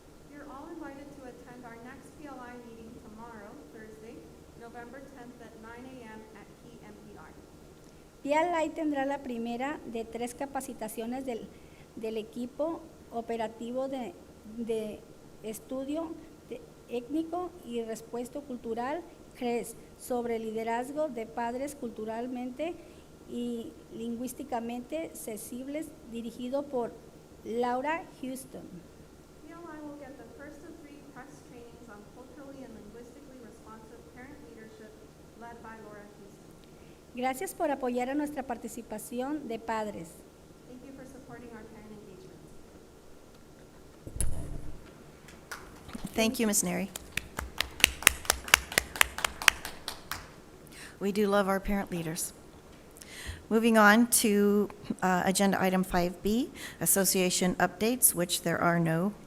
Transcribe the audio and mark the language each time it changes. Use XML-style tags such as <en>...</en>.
<en>You're all invited to attend our next PLI meeting tomorrow, Thursday, November 10th at 9 a.m. at Key MPR.</en> <es>PLI tendrá la primera de 3 capacitaciones del equipo operativo de estudio étnico y respuesta cultural CRES sobre liderazgo de padres culturalmente y lingüísticamente sensibles, dirigido por Laura Houston.</es> <en>PLI will get the first of 3 press trainings on culturally and linguistically responsive parent leadership led by Laura Houston.</en> <es>Gracias por apoyar a nuestra participación de padres.</es> <en>Thank you for supporting our parent engagement. Thank you, Ms. Neri. We do love our parent leaders. Moving on to agenda item 5B, association updates, which there are no</en>